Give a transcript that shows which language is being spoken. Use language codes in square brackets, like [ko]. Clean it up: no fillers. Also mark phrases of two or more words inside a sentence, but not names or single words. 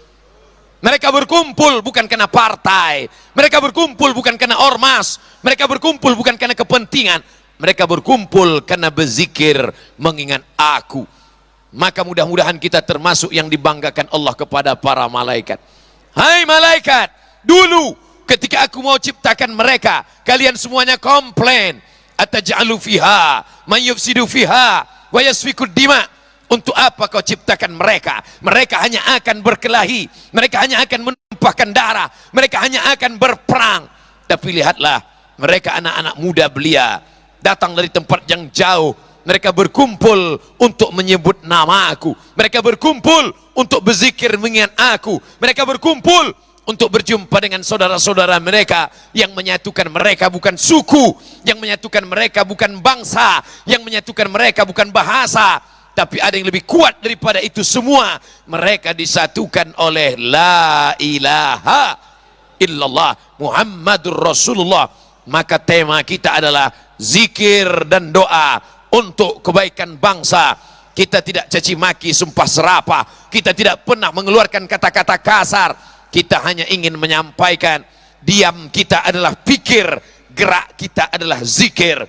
[id] Mereka berkumpul bukan karena partai, mereka berkumpul bukan karena ormas, mereka berkumpul bukan karena kepentingan, mereka berkumpul karena berzikir mengingat aku. Maka mudah-mudahan kita termasuk yang dibanggakan Allah kepada para malaikat. Hai malaikat, dulu ketika aku mau ciptakan mereka, kalian semuanya komplain, [ar] أتجعل فيها من يفسد فيها ويسفك الدماء. [id] Untuk apa kau ciptakan mereka? Mereka hanya akan berkelahi, mereka hanya akan menumpahkan darah, mereka hanya akan berperang. Tapi lihatlah, mereka anak-anak muda belia, datang dari tempat yang jauh. Mereka berkumpul untuk menyebut nama aku. Mereka berkumpul untuk berzikir mengingat aku. Mereka berkumpul untuk berjumpa dengan saudara-saudara mereka. Yang menyatukan mereka bukan suku, yang menyatukan mereka bukan bangsa, yang menyatukan mereka bukan bahasa, tapi ada yang lebih kuat daripada itu semua. Mereka disatukan oleh [ar] لا إله إلا الله محمد رسول الله. [id] Maka tema kita adalah zikir dan doa untuk kebaikan bangsa. Kita tidak caci maki, sumpah serapah, kita tidak pernah mengeluarkan kata-kata kasar. Kita hanya ingin menyampaikan, diam kita adalah pikir, gerak kita adalah zikir.